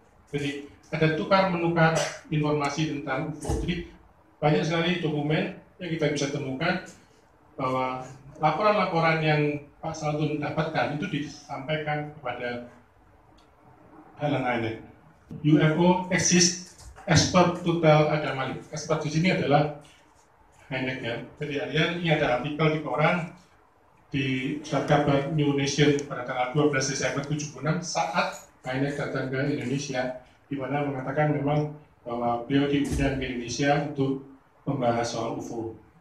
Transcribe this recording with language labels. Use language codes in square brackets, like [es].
[id] Jadi ada tukar-menukar informasi tentang UFO. Jadi banyak sekali dokumen yang kita bisa temukan bahwa laporan-laporan yang Pak Salatun dapatkan itu disampaikan kepada Allen Hynek. [en] UFO exist, expert to tell Adam Malik. [id] Expert di sini adalah Hynek ya. Jadi ini ada artikel di koran di surat kabar New Nation pada tanggal 12 Desember 76 saat Hynek datang ke Indonesia, di mana mengatakan memang bahwa beliau diundang ke Indonesia untuk membahas soal UFO.